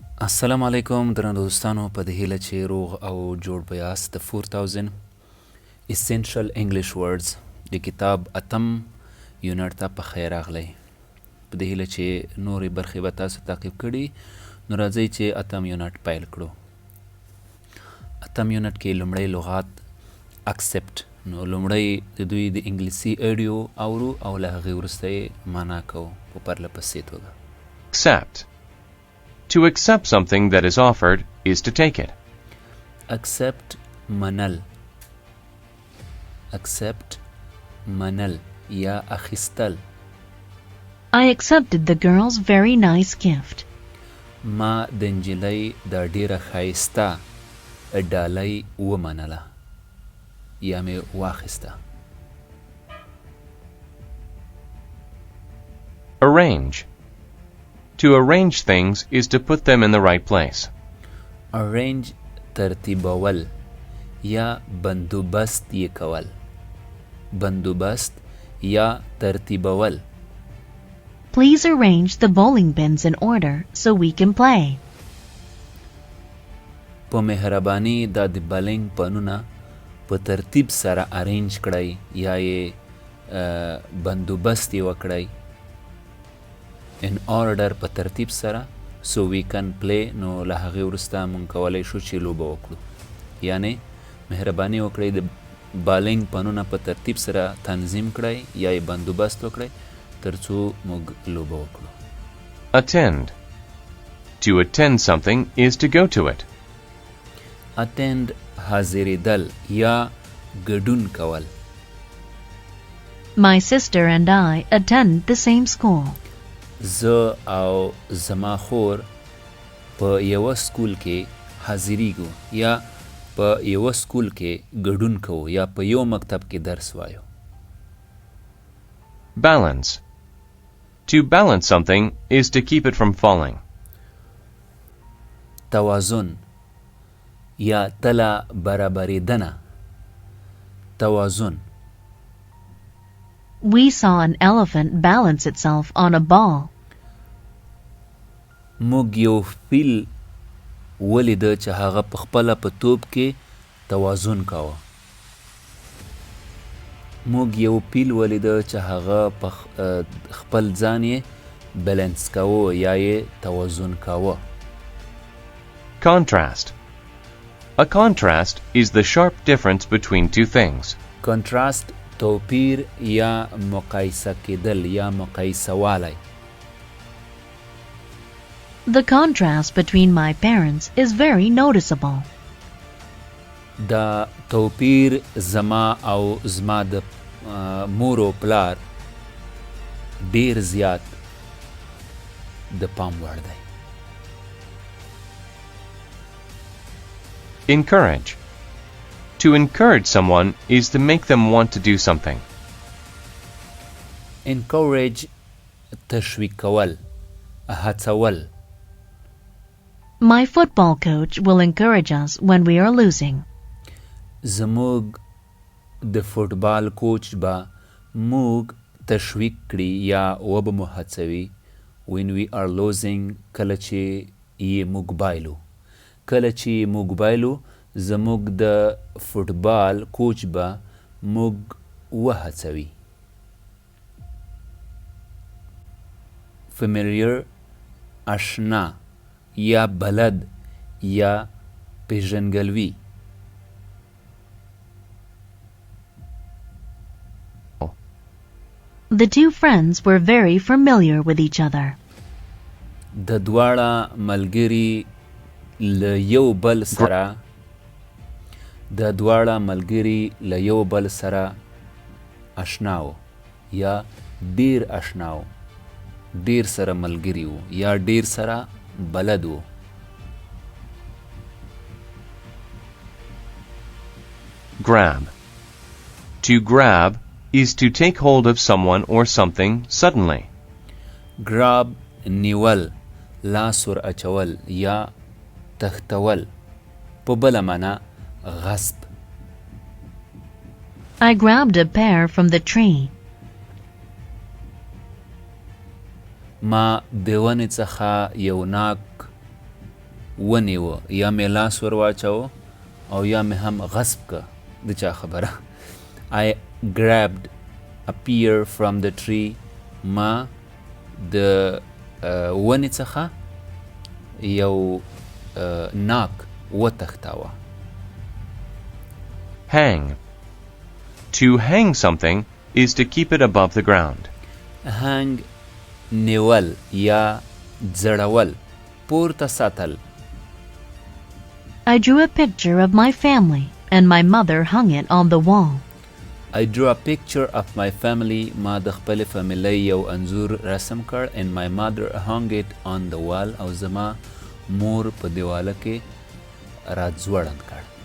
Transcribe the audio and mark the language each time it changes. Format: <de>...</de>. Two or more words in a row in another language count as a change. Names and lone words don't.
<ps>السلام علیکم درنو دوستانو، په دې هیله چې روغ او جوړ به یاست. د 4000 essential English words د کتاب اتم یونټ ته په خیر راغلی. په دې هیله چې نورې برخې به تاسو تعقیب کړي. نو راځئ چې اتم یونټ پیل کړو. اتم یونټ کې لومړی لغات accept. نو لومړی د دوی د انګلیسي اډیو اورو او له هغې وروسته یې معنا کوو په پرله پسې توګه.</ps> <en>Accept. To accept something that is offered is to take it.</en> <ps>accept منل. accept منل یا اخیستل.</ps> <en>I accepted the girl's very nice gift.</en> <ps>ما د نجلۍ د ډیره ښایسته ډالۍ ومنله یا مې واخیسته.</ps> <en>Arrange. To arrange things is to put them in the right place.</en> <ps>arrange ترتیبول یا بندوبست یې کول. بندوبست یا ترتیبول.</ps> <en>Please arrange the bowling pins in order so we can play.</en> <ps>په مهرباني دا د بالنګ پنونه په ترتیب سره ارینج کړئ یا یې بندوبست یې وکړئ.</ps> <en>in order</en> <ps>په ترتیب سره</ps> <en>so we can play.</en> <ps>نو له هغې وروسته مونږ کولی شو چې لوبه وکړو. یعنی مهرباني وکړئ د بالنګ پنونه په ترتیب سره تنظیم کړئ یا یې بندوبست وکړئ تر څو موږ لوبه وکړو.</ps> <en>Attend. To attend something is to go to it.</en> <ps>attend حاضرېدل یا ګډون کول.</ps> <en>My sister and I attend the same school.</en> <ps>زه او زما خور په یوه سکول کې حاضریږو یا په یوه سکول کې ګډون کوو یا په یو مکتب کې درس وایو.</ps> <en>Balance. To balance something is to keep it from falling.</en> <ps>توازن یا تله برابرېدنه. توازن.</ps> <en>We saw an elephant balance itself on a ball.</en> <ps>موږ یو فیل ولیده چې هغه په خپله په توپ کې توازن کاوه. موږ یو پیل ولیده چې هغه په خپل ځان یې بیلنس کاوه یا یې توازن کاوه.</ps> <en>Contrast. A contrast is the sharp difference between two things.</en> <ps>کنټراست توپیر یا مقایسه کېدل یا مقایسه والی.</ps> <en>The contrast between my parents is very noticeable.</en> <ps>دا توپیر زما او زما د مور او پلار ډیر زیات د پام وړ دی.</ps> <en>Encourage. To encourage someone is to make them want to do something.</en> <ps>encourage تشویق کول، هڅول.</ps> <en>My football coach will encourage us when we are losing.</en> <ps>زموږ د فوټبال کوچ به موږ تشویق کړي یا وبه مو هڅوي</ps> <en>when we are losing</en> <ps>کله چې یې موږ بایلو. کله چې یې موږ بایلو زموږ د فوټبال کوچ به موږ وهڅوي. familiar اشنا یا بلد یا پیژنګلوي.</ps> <en>The two friends were very familiar with each other.</en> <ps>د دواړه ملګري له یو بل سره د دواړه ملګري له یو بل سره اشناو یا ډیر اشناو. ډیر سره ملګري وو یا ډیر سره بلد وو.</ps> <en>Grab. To grab is to take hold of someone or something suddenly.</en> <ps>grab نیول، لاس ور اچول یا تختول. په بله معنا غصب.</ps> <en>I grabbed a pear from the tree.</en> <ps>ما د ونې څخه یو ناک ونیوه یا مې لاس ور واچوه او یا مې هم غصب که د چا خبره.</ps> <en>I grabbed a pear from the tree.</en> <ps>ما د ونې څخه یو ناک وتښتاوه.</ps> <en>Hang. To hang something is to keep it above the ground.</en> <ps>hang نیول یا ځړول پورته ساتل.</ps> <en>I drew a picture of my family, and my mother hung it on the wall. I drew a picture of my family.</en> <ps>ما د خپل فامیلی یو انځور رسم کړ</ps> <en>and my mother hung it on the wall</en> <ps>او زما مور په دیواله کې راځوړند کړ.</ps>